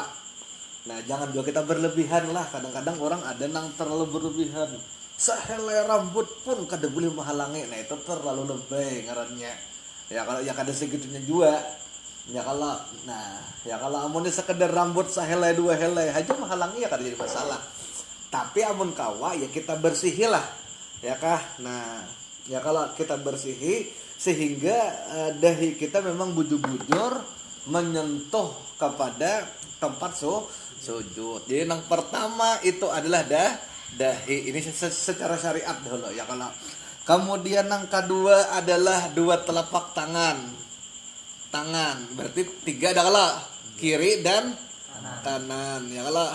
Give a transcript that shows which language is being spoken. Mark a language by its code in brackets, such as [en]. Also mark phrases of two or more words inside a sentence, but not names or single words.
[id] Nah, jangan juga kita berlebihan lah. Kadang-kadang orang ada yang terlalu berlebihan. [bjn] Sehelai rambut pun kada boleh menghalangi. Nah, itu terlalu lebay ngarannya. Ya kalau ya kada segitunya juga. Kalau amunnya sekedar rambut sehelai dua helai aja menghalangi ya kada jadi masalah. Tapi amun kawa ya kita bersihilah. Ya kah? Nah, ya kalau kita bersihi sehingga dahi kita memang bujur-bujur menyentuh kepada tempat sujud. [id] Jadi yang pertama itu adalah dahi. Ini secara syariat dulu ya kalau. Kemudian yang kedua adalah dua telapak tangan. Berarti tiga ada kalau kiri dan kanan ya kalau.